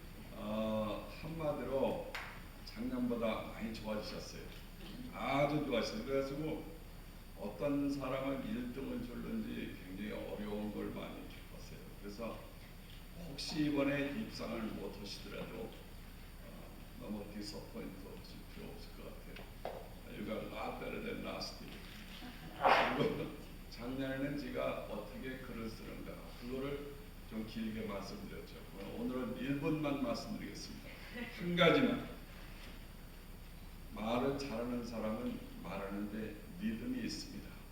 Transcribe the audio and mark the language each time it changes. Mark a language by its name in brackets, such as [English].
[Korean] 한마디로 작년보다 많이 좋아지셨어요. 아주 좋아졌어요. 그래가지고 어떤 사람은 1등을 줄는지 굉장히 어려운 걸 많이 겪었어요. 그래서 혹시 이번에 입상을 못 하시더라도 너무 디서포인트 하실 필요 없을 것 같아요. [English] You got a lot better than last year. [Korean] 그리고 작년에는 제가 어떻게 글을 쓰는가 그거를 좀 길게 말씀드렸죠. 오늘은 1분만 말씀드리겠습니다. 한 가지만. 말을 잘하는 사람은 말하는데 리듬이 있습니다.